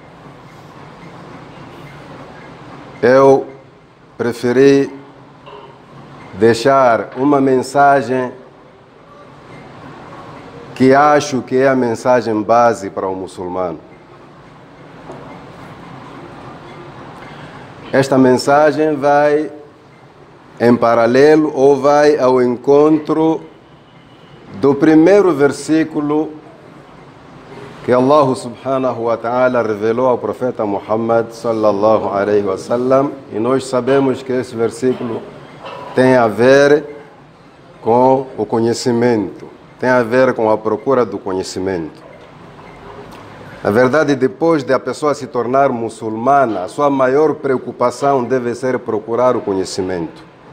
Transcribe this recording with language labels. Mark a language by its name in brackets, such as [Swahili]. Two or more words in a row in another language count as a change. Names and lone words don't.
[Portuguese] Eu preferi deixar uma mensagem que acho que é a mensagem base para o muçulmano. Esta mensagem vai em paralelo ou vai ao encontro do primeiro versículo que [Arabic] الله سبحانه وتعالى [Portuguese] revelou ao profeta Muhammad [Arabic] صلى الله عليه وسلم, [Portuguese] e nós sabemos que esse versículo tem a ver com o conhecimento, tem a ver com a procura do conhecimento. Na verdade, depois de a pessoa se tornar muçulmana, a sua maior preocupação deve ser procurar o conhecimento.